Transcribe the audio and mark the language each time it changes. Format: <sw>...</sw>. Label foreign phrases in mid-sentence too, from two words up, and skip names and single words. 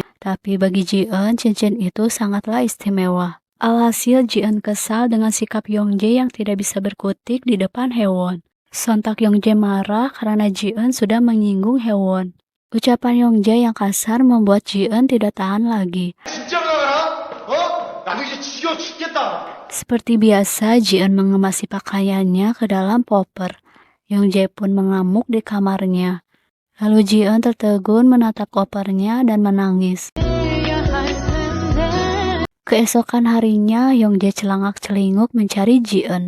<id>Tapi bagi Ji-eun, cincin itu sangatlah istimewa. Alhasil Ji-eun kesal dengan sikap Yongjae yang tidak bisa berkutik di depan hewan. Sontak Yongjae marah karena Ji-eun sudah menyinggung hewan. Ucapan Yongjae yang kasar membuat Ji-eun tidak tahan lagi.</id> <ko>진짜 나가라? 나도 이제 지겨워 죽겠다.</ko> <id>Seperti biasa, Ji-eun mengemasi pakaiannya ke dalam popper. Yongjae pun mengamuk di kamarnya. Lalu Ji-eun tertegun menatap kopernya dan menangis. Keesokan harinya, Yongjae celangak-celinguk mencari Ji-eun.</id>